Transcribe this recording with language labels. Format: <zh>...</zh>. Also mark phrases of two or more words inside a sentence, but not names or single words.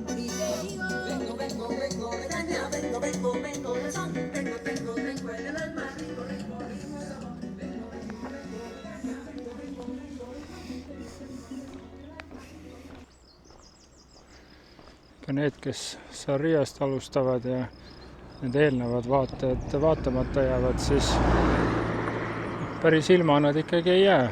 <es>Y te digo, vengo, regaña, vengo, razón, vengo, en el alma, vengo.</es> <et>Ka need, kes Sarriast alustavad ja need eelnevad vaatajad vaatamata jäävad, siis päris ilma nad ikkagi ei jää.</et>